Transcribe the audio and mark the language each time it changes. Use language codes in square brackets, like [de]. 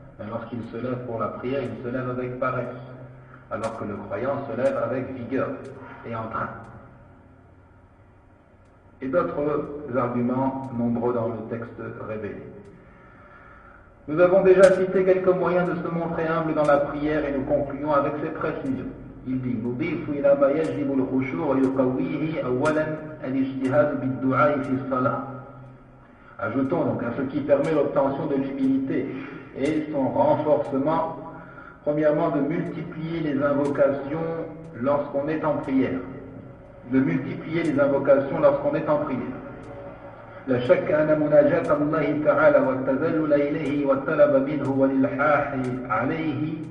[fr] Lorsqu'ils se lèvent pour la prière, ils se lèvent avec paresse, alors que le croyant se lève avec vigueur et entrain. Et d'autres arguments nombreux dans le texte révélé. Nous avons déjà cité quelques moyens de se montrer humble dans la prière et nous concluons avec ces précisions. Il dit [ar] نضيف إلى ما يجلب الخشوع ويقويه أولا الاجتهاد بالدعاء في الصلاة. [fr] Ajoutons donc à ce qui permet l'obtention de l'humilité et son renforcement, premièrement de multiplier les invocations lorsqu'on est en prière. De multiplier les invocations lorsqu'on est en prière. [ar] لا شك أن مناجاة الله تعالى والتذلل إليه والطلب منه والإلحاح عليه